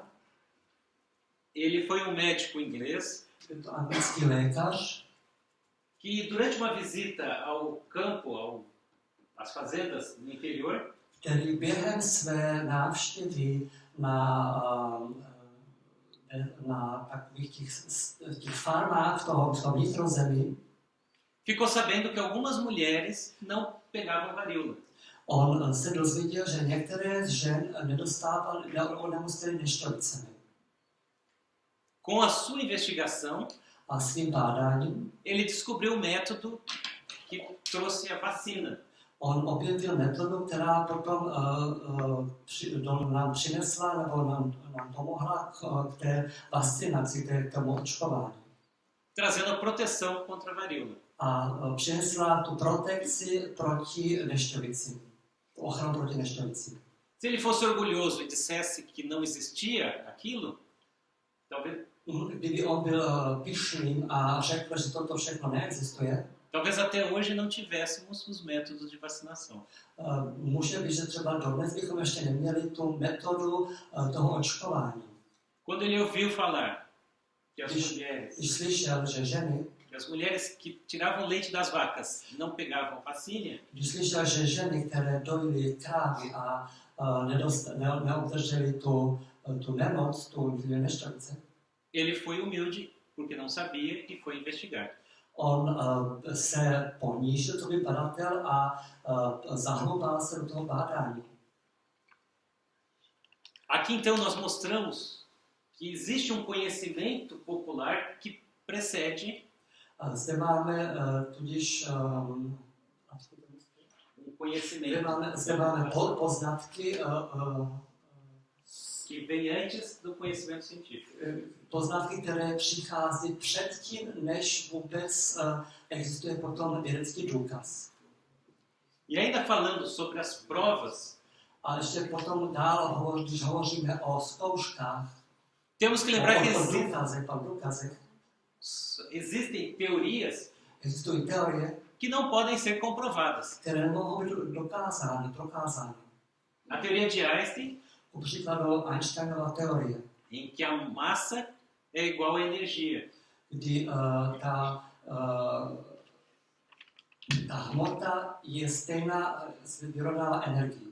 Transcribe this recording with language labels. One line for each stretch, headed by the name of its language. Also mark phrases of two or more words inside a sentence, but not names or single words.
Portuguese: Ele foi um médico inglês
Czech: Je to anglický lékař,
Portuguese: que durante uma visita ao campo, às fazendas no interior,
Czech: který během své návštěvy na takových těch farmách v tom vnitrozemí,
Portuguese: ficou sabendo que algumas mulheres não pegavam varíola.
Czech: on se dozvěděl, že některé z žen nemuseli neštovicemi.
Portuguese: Com a sua investigação,
Czech: A svým bádáním
Portuguese: ele descobriu o método que trouxe a vacina.
Czech: on objevil metodu, která potom nám přinesla nebo nám pomohla k té vakcinaci, k tomu očkování.
Portuguese: Trazendo a proteção contra a varíola.
Czech: A přinesla tu protekci proti neštovici, ochranu proti neštovici.
Portuguese: Se ele fosse orgulhoso e dissesse que não existia aquilo, talvez,
Czech: Kdyby on byl pyšným a řekl, že toto všechno neexistuje,
Portuguese: talvez até hoje não tivéssemos os métodos de vacinação.
Czech: může být, že třeba dodnes bychom ještě neměli tu metodu toho očkování.
Portuguese: Quando ele ouviu falar que as
Czech: Když
Portuguese: mulheres,
Czech: slyšel, že ženy,
Portuguese: que tiravam leite das vacas não pegavam vacina,
Czech: když slyšel, že ženy, které dojily krávy a neobdržely tu nemoc, tu neštovice,
Portuguese: ele foi humilde porque não sabia e foi investigar.
Czech: on se ponížil, to vypadatel, a zahloubal se do toho bádání.
Portuguese: Aqui então nós mostramos que existe um conhecimento popular que precede
Czech: Zde máme tudíž
Portuguese: conhecimento
Czech: zde máme poznatky,
Portuguese: que vem antes do conhecimento científico.
Czech: poznatky, které přichází předtím, než vůbec existuje potom vědecký důkaz.
Portuguese: E ainda falando sobre as provas,
Czech: A ještě potom dál, když hovoříme o zkouškách,
Portuguese: temos que lembrar que
Czech: o důkazech,
Portuguese: existem teorias
Czech: existují teorie,
Portuguese: que não podem ser comprovadas.
Czech: které nemohou být prokázány.
Portuguese: A teoria de Einstein,
Czech: Ku příkladu Einsteinova teorie,
Portuguese: em que a massa é igual à energia.
Czech: kdy ta hmota je stejná, vyrovnává energii.